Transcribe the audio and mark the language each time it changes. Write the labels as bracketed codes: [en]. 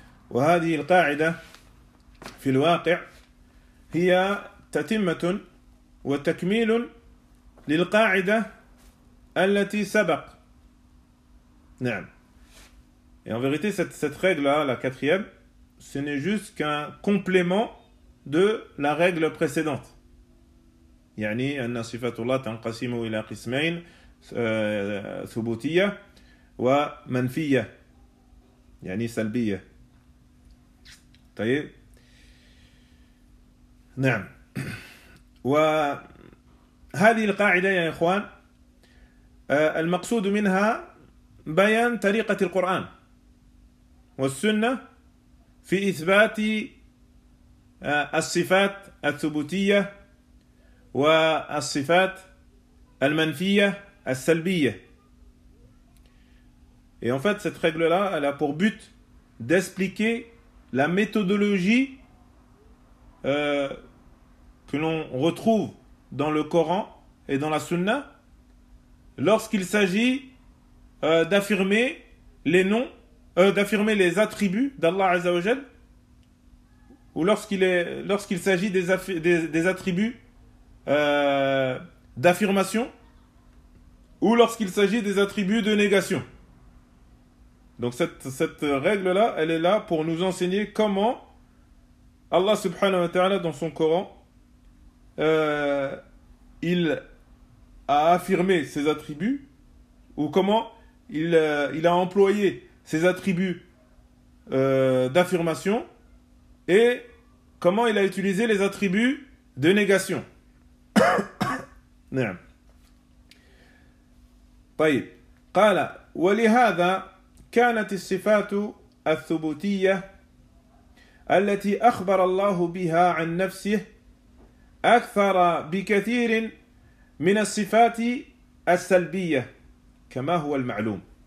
[ar] وهذه القاعدة في الواقع هي تتمة وتكميل للقاعدة التي سبق. نعم. [fr] Et en vérité, cette règle-là, la quatrième, ce n'est juste qu'un complément de la règle précédente. [ar] يعني أن صفة الله تنقسم إلى قسمين ثبوتية ومنفية. يعني سلبية. طيب. نعم. وهذه القاعدة يا إخوان المقصود منها بيان طريقة القرآن والسنة في إثبات الصفات الثبوتية والصفات المنفية السلبية. [fr] Et en fait, cette règle-là, elle a pour but d'expliquer la méthodologie que l'on retrouve dans le Coran et dans la Sunna lorsqu'il s'agit d'affirmer les noms, d'affirmer les attributs d'Allah Azza wa Jal, ou lorsqu'il s'agit des attributs d'affirmation, ou lorsqu'il s'agit des attributs de négation. Donc cette règle-là, elle est là pour nous enseigner comment Allah subhanahu wa ta'ala dans son Coran, il a affirmé ses attributs, ou comment il a employé ses attributs d'affirmation, et comment il a utilisé les attributs de négation. [ar] نعم. طيب. قال ولهذا كانت الصفات الثبوتية التي أخبر الله بها عن نفسه أكثر بكثير من الصفات السلبية كما هو المعلوم.